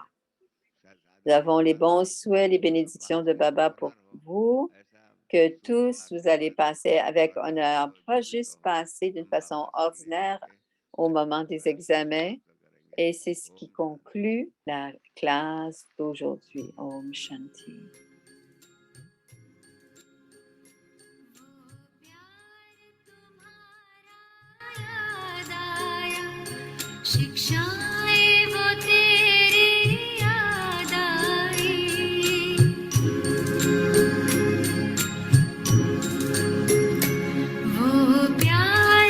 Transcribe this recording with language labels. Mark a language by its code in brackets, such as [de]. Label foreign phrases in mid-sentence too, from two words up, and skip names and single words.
[fr] Nous avons les bons souhaits, les bénédictions de Baba pour vous, que tous vous allez passer avec honneur, pas juste passer d'une façon ordinaire au moment des examens. Et c'est ce qui conclut la classe d'aujourd'hui. [hi] ओम शांति. शिक्षाएं वो तेरी याद आई वो प्यार